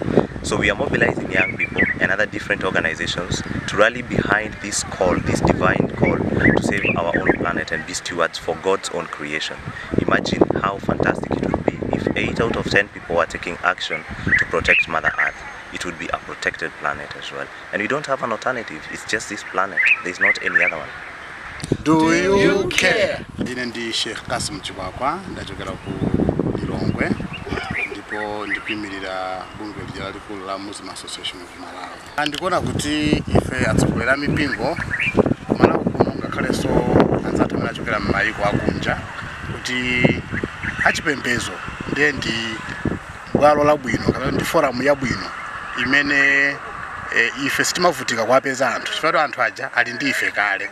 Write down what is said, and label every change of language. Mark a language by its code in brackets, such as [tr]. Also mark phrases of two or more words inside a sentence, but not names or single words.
[en] So we are mobilizing young people and other different organizations to rally behind this call, this divine call to save our own planet and be stewards for God's own creation. Imagine how fantastic it would be if 8 out of 10 people were taking action to protect Mother Earth. It would be a protected planet as well. And we don't have an alternative, it's just this planet. There's not any other one. Do you care? [ny] Ine ndi Sheikh Kasim Chibakwa, ndachokera ku Lilongwe, ndipo ndikuyimirira bungwe lalikulu la Muslim Association of Malawi. Ndikuona kuti ife atsogoleri a mipingo kumalawi kuno ngakhalenso anzathu amene achokera m'mayiko akunja kuti achipembedzo ndiye ndi bwalo labwino kapena ndi forum yabwino imene ife sitimavutika kuwapeza anthu chifukwa anthu aja ali ndi ife kale.